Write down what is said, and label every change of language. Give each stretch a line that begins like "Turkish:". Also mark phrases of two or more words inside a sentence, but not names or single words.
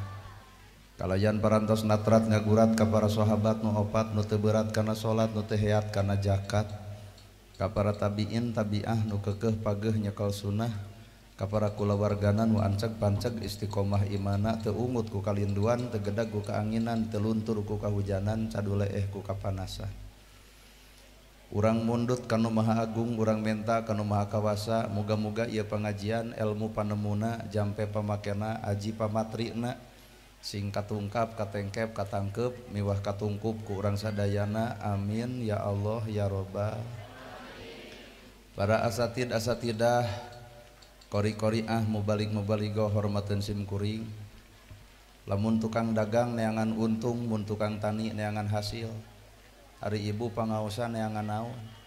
Sundanese: Kalayan parantos natrat ngagurat ka para sahabat nu opat nu teu berat kana salat nu teu heat kana zakat, ka para tabiin tabiah nu keukeuh pageuh nyekel sunnah, ka para kulawargana nu anceg panceg istiqomah imana teu ungut ku kalinduan teu gedag ku kaanginan teu luntur ku kahujanan caduleeh ku kapanasan. Urang mundut kanu maha agung urang menta kanu maha kawasa muga-muga ieu pangajian ilmu panemuna jampe pamakena aji pamatrina sing katungkap katengkep katangkep miwah katungkup ku urang sadayana
Arabic: آمين يا الله يا رب.
Sundanese: Para asatidah kori-kori mubalik-mubaligo hormateun sim kuring. Lamun tukang dagang neangan untung, mun tukang tani neangan hasil. Hari ibu pangaosan neangan naon.